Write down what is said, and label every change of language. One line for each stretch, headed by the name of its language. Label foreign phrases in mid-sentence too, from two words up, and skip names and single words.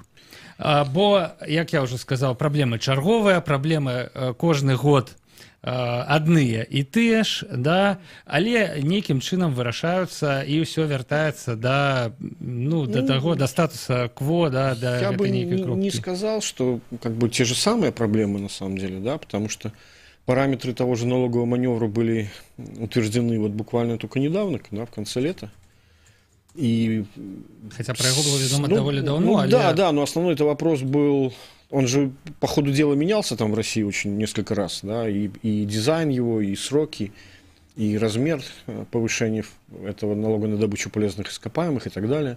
Belarusian: Бо, як я ўжо сказаў, праблемы чарговыя, праблемы кожны год адныя і тыя ж, да, але нейкім чынам вырашаюцца і ўсё вяртаецца да таго, да статуса кво, да, да
Russian: я бы
Belarusian: нейкай кропкі.
Russian: Не сказал, что как бы те же самые проблемы на самом деле, да, потому что параметры того же налогового маневра были утверждены вот буквально только недавно, да, в конце лета. И хотя про его было ведомо довольно давно. Да, но основной это вопрос был. Он же по ходу дела менялся там в России очень несколько раз, да, и дизайн его, и сроки, и размер повышения этого налога на добычу полезных ископаемых и так далее.